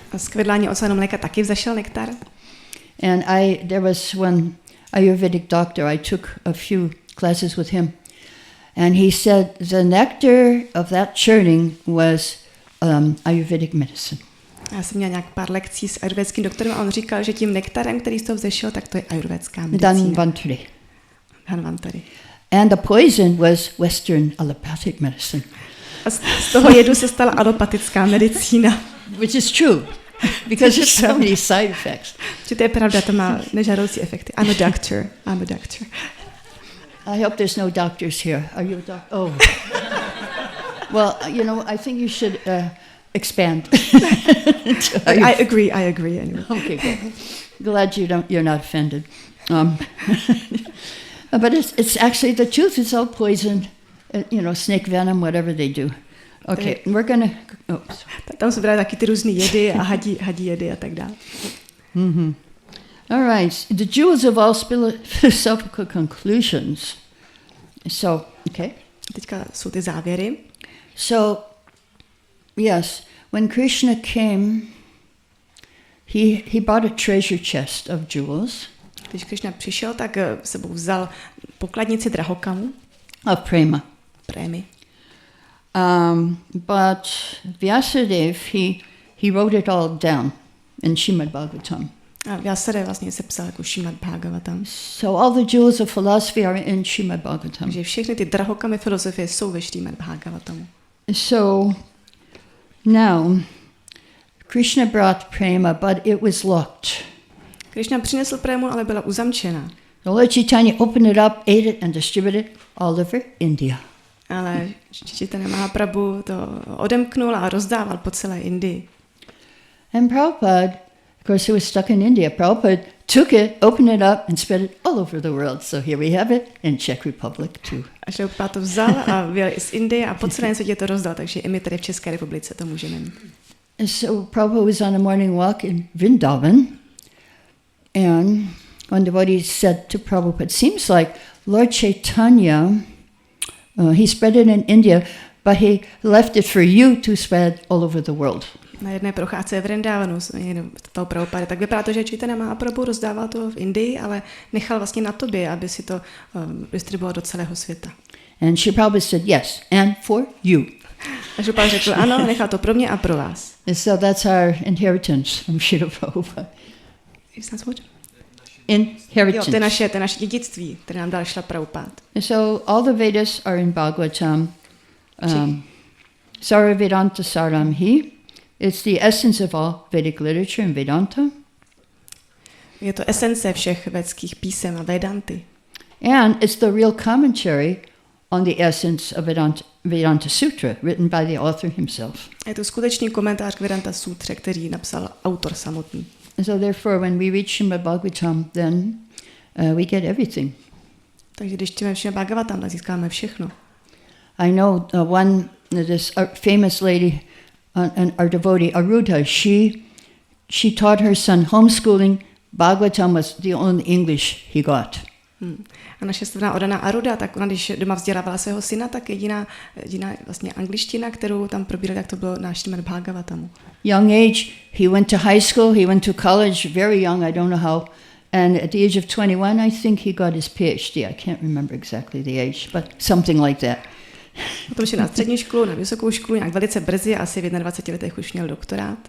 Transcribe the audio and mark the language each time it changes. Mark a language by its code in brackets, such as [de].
[cs] A z kvedlání oceánu mléka taky vzešel nektar? [en] And there was one Ayurvedic doctor, I took a few classes with him, and he said the nectar of that churning was Ayurvedic medicine. [cs] Já jsem měla nějak pár lekcí s ayurvédským doktorem a on říkal, že tím nektarem, který z toho vzešel, tak to je ayurvédská medicína. [en] Dhanvantari. And the poison was Western allopathic medicine. [cs] A z toho jedu se stala alopatická medicína. [en] Which is true, because there's so many side effects. [cs] Že to je pravda, to má nežádoucí efekty. [en] I'm a doctor. I hope there's no doctors here. Are you a doctor? Oh. Well, I think you should expand. I agree anyway. Okay, good. Glad you're not offended. But it's actually the truth. It's all poison, snake venom, whatever they do. Okay, we're gonna. [cs] Tam se brají taky ty různé jedy a hadí jedy a tak dále. [en] Mm-hmm. All right, the jewels of all philosophical conclusions. So, okay. [cs] Teďka jsou ty závěry. [en] So, yes, when Krishna came, he brought a treasure chest of jewels. [cs] Když Krishna přišel, tak sebou vzal pokladnici drahokamů. [en] Of prema. [cs] Prémy. [en] But Vyasadeva, he wrote it all down in Šrímad Bhágavatamu. [cs] A Vyasadeva vlastně sepsal jako Šrímad Bhágavatam. [en] So all the jewels of philosophy are in Šrímad Bhágavatamu. [cs] Takže všechny ty drahokamy filozofie jsou ve Šrímad Bhágavatamu. [en] So now Krishna brought prema, but it was locked. [cs] Krishna přinesl prému, ale byla uzamčena. [en] The Lord Chaitanya opened it up, ate it and distributed it all over India. [cs] Ale Chaitanya Mahaprabhu to odemknul a rozdával po celé Indii. [en] And Prabhupada, of course, he was stuck in India. Prabhupada took it, opened it up, and spread it all over the world. So here we have it in Czech Republic too. [cs] A Prabhupada to vzal a vyjel i z Indie a po celém světě to rozdal, takže i my tady v České republice to můžeme mít. [en] So Prabhupada was on a morning walk in Vrindavan, and one devotee said to Prabhupada, seems like Lord Chaitanya, he spread it in India, but he left it for you to spread all over the world. [cs] Na jedné procházce v Vrindavanu toho Prabhupada, tak vypadá to, že Chaitanya Mahaprabhu rozdával to v Indii, ale nechal vlastně na tobě, aby si to distribuoval do celého světa. [en] And Sri Prabhupada said, yes, and for you. [cs] A Prabhupada řekl, ano, nechal to pro mě a pro vás. [en] And so that's our inheritance from Srila Prabhupada. Inheritance. [cs] Jo, to je naše dědictví, které nám dal Šrila Prabhupada. [en] So all the Vedas are in Bhagavatam. [sa] Sara Vedanta Saramhi. [en] It's the essence of all Vedic literature and Vedanta. [cs] Je to esence všech védských písem a Vedanty. [en] And it's the real commentary on the essence of Vedanta Sutra, written by the author himself. [cs] Je to skutečný komentář k Vedanta Sutře, který napsal autor samotný. [en] So therefore, when we reach Šrímad Bhágavatam, then we get everything. [cs] Takže když čteme Šrímad Bhágavatam, tak získáme všechno. [en] I know this famous lady, our devotee Arudha, she taught her son homeschooling. Bhagavatam was the only English he got. [cs] A naše strana Odana Aruda, tak ona, když doma vzdělávala svého syna, tak jediná vlastně angličtina, kterou tam probírali, tak to bylo náš Šrímad Bhágavatamu. [en] Young age, he went to high school, he went to college, very young, I don't know how. And at the age of 21, I think he got his PhD. I can't remember exactly the age, but something like that. [cs] Potom šel na střední školu, na vysokou školu, nějak velice brzy, asi v 21 letech už měl doktorát.